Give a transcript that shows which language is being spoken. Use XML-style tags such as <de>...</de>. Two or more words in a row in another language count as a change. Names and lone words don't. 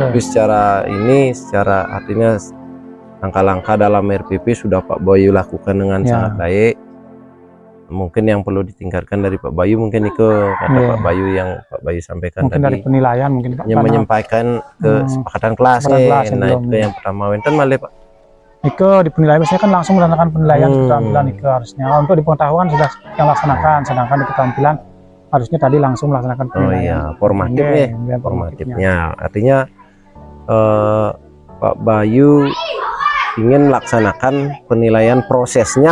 <id>Tapi secara artinya langkah-langkah dalam RPP sudah Pak Bayu lakukan dengan Ya. sangat baik. Mungkin yang perlu ditingkatkan dari Pak Bayu mungkin itu kata Ya. Pak Bayu yang Pak Bayu sampaikan Mungkin dari tadi, penilaian mungkin Pak. hanya Karena menyampaikan kesepakatan kelas kesepakatan kelas yang nah belum. itu yang pertama</id> <ban>wenten malih</ban> <id>Pak. Nike di penilaian biasanya kan langsung melaksanakan penilaian Hmm. keterampilan Nike harusnya. Untuk di pengetahuan sudah yang laksanakan, sedangkan di keterampilan harusnya tadi langsung melaksanakan Oh penilaian. iya, formatif Iya, nih. iya, formatifnya. Formatifnya artinya Pak Bayu ingin melaksanakan penilaian prosesnya</id>